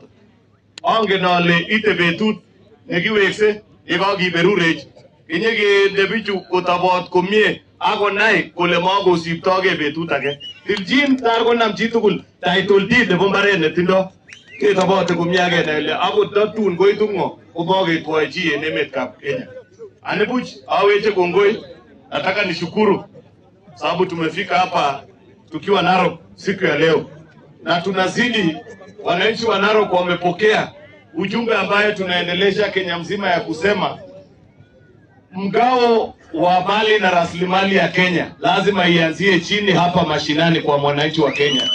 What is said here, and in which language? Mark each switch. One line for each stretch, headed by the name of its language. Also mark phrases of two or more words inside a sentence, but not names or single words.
Kalenjin: Angen ale ite betut nekiwekse yekakiberurech inyekende bichu kotobot komie akonai kole makosiptoge betut age. Tiljin tar konam chitugul
English: title deed
Kalenjin: nebo mbaret netindo ketobote komie akenai akot tatun koitu ng'o komaketwoe chi en emetab Kenya. Anibuch aweche kongoi,
Swahili: nataka nishukuru sababu tumefika hapa tukiwa Narok siku ya leo na tunazidi. Wananchi wa Narok wamepokea ujumbe ambaye tunaendelesha Kenya mzima ya kusema mgao wa mali na rasilimali ya Kenya lazima ianzie chini hapa mashinani kwa mwananchi wa Kenya.